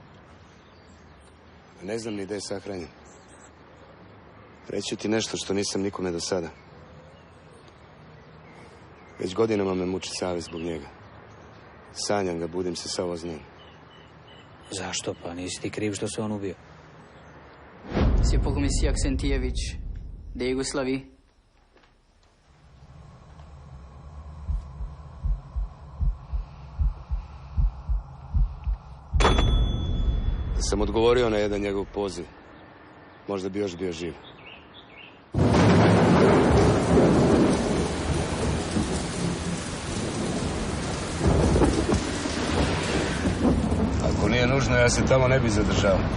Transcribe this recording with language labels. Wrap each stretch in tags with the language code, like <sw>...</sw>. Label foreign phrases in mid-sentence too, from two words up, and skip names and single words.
<sr>Ne znam ni gde je sahranjen. Reći ti nešto što nisam nikome do sada. Već godinama me muči savest zbog njega. Sanjam ga, budim se sa oznom. Zašto? Pa nisi ti kriv što se on ubio.</sr> <fr>C'est pour Monsieur Aksentijević. De Jugoslavie.</fr> <sr>Da sam odgovorio na jedan njegov poziv, možda bi još bio živ. Ako nije nužno, ja se tamo ne bi zadržao.</sr>